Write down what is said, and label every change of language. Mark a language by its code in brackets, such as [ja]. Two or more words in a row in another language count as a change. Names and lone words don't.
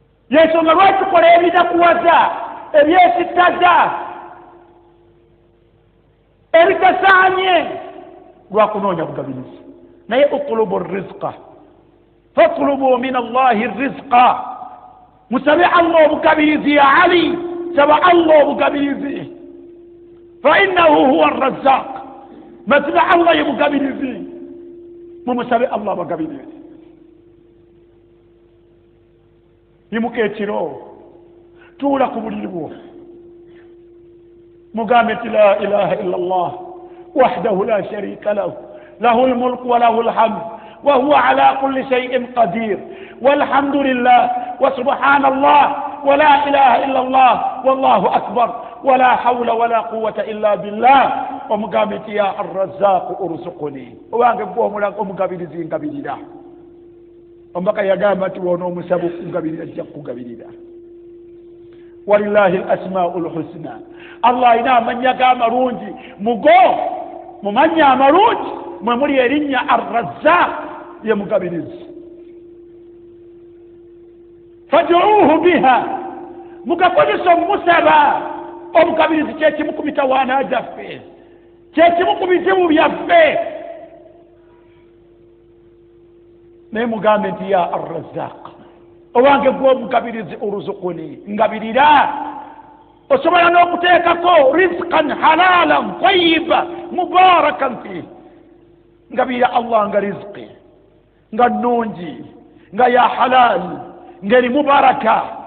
[lg] Y'ensonga lwaki tukola ebitakuwaza, ebyesittaza, ebitasaanye, lwa kunoonya bugabirizi. [ar] Naye اطلبوا رزقا فاطلبوا من الله رزقا. [lg] Musabe Allah obugabirizi, ya Ali. Saba Allah obugabirizi. [ar] فإنه هو الرزاق. [lg] Mazima Allah ye mugabirizi. Mumusabe Allah abagabirizi. Yimuka ekiro, tuula ku buliri bwo. Mugambe nti, [ar] "لا إله إلا الله وحده لا شريك له له الملك وله الحمد وهو على كل شيء قدير والحمد لله وسبحان الله ولا إله إلا الله والله أكبر ولا حول ولا قوة إلا بالله." [lg] Omugambe nti, [ar] "يا الرزاق ارزقني." [lg] Owange gwe omula-, omugabirizi, ngabirira. Omubaka yagamba nti, "Wona omusabe okungabirira, ajja kukugabirira." [ar] ولله الأسماء الحسنى. [lg] Allah alina amannya ge amalungi. Mugo, mu mannya amalungi, mwe muli erinnya Ar-Razzaq, ye mugabirizi. [ar] فادعوه بها. [lg] Mugakozesa omusaba. Obugabirizi kye kimu ku mitawaana gyaffe. Kye kimu ku bizibu byaffe. Naye mugambe nti, [ar] "يا الرزاق, [lg] owange gwe omugabirizi, urzuquni, ngabirira." Osobola n'okuteekako [ar] رزقا حلالا طيبا مباركا فيه. [lg] Ngabirira Allah nga rizqi, nga nnungi, nga ya halal, ng'eri mubaraka.